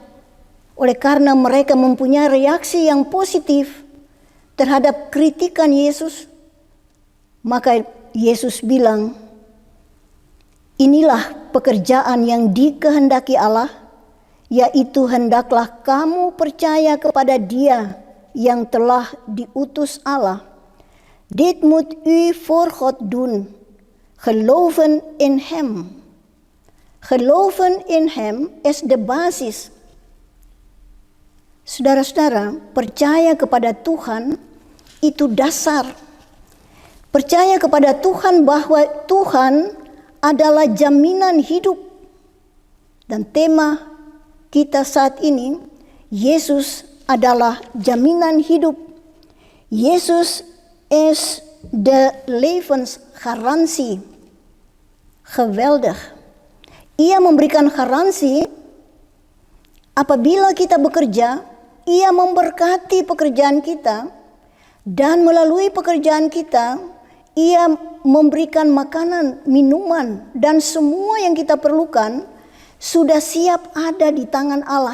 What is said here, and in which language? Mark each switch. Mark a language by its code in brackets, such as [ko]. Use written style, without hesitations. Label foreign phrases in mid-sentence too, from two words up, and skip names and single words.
[id] Oleh karena mereka mempunyai reaksi yang positif terhadap kritikan Yesus, maka Yesus bilang, inilah pekerjaan yang dikehendaki Allah, yaitu hendaklah kamu percaya kepada Dia yang telah diutus Allah. [nl] Dit moet u voor God doen. Geloven in Hem. Geloven in Hem is de basis. [id] Saudara-saudara, percaya kepada Tuhan itu dasar. Percaya kepada Tuhan bahwa Tuhan adalah jaminan hidup. Dan tema kita saat ini, Yesus adalah jaminan hidup. [nl] Yesus is de levensgarantie. Geweldig. [id] Ia memberikan garansi apabila kita bekerja, ia memberkati pekerjaan kita, dan melalui pekerjaan kita, ia memberikan makanan, minuman, dan semua yang kita perlukan sudah siap ada di tangan Allah.